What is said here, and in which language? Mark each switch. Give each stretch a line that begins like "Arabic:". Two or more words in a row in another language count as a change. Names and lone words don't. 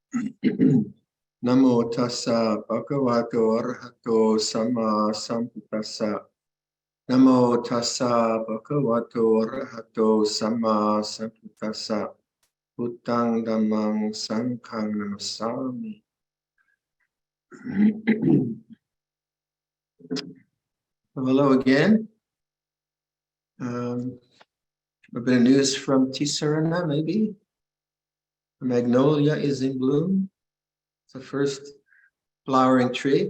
Pali: Namo tassa bhagavato arahato sama sambuddhassa. Namo tassa bhagavato arahato sama sambuddhassa. Buddhang dhammang sanghang namasami.
English: Hello again. A bit of news from Tisarana, maybe. The magnolia is in bloom. It's the first flowering tree.